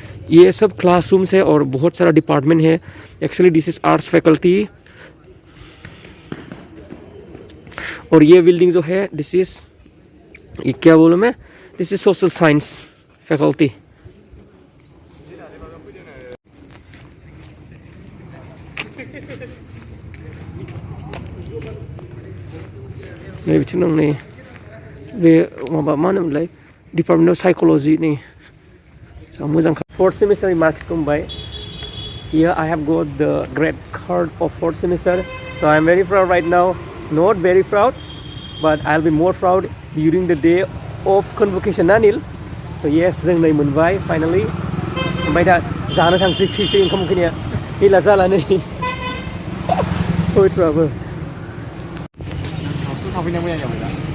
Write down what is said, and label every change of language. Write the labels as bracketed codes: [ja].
[hi] ये सब क्लासरूम्स है और बहुत सारा डिपार्टमेंट है [en] actually this is arts faculty [hi] और ये बिल्डिंग जो है दिस इज ये क्या बोलूँ मैं [en] this is social science faculty [brx] नै बिथिं दं नै बे माबा मा होनोमोनलाय डिपार्टमेन्ट अफ साइकोल'जि नै [en] So [brx] मोजां 4th semester marks मोनबाय. [en] Here I have got the grade card of 4th semester. So I'm very proud right now. Not very proud, but I'll be more proud during the day of convocation ना Neil. So yes [brx] जों नै मोनबाय [en] finally. [brx] ओमफ्राय दा जानो थांसै थैसै ओंखाम उखैनाया गैला जाला नै पवित्रआबो थाफैनो मोजां जाबाय दा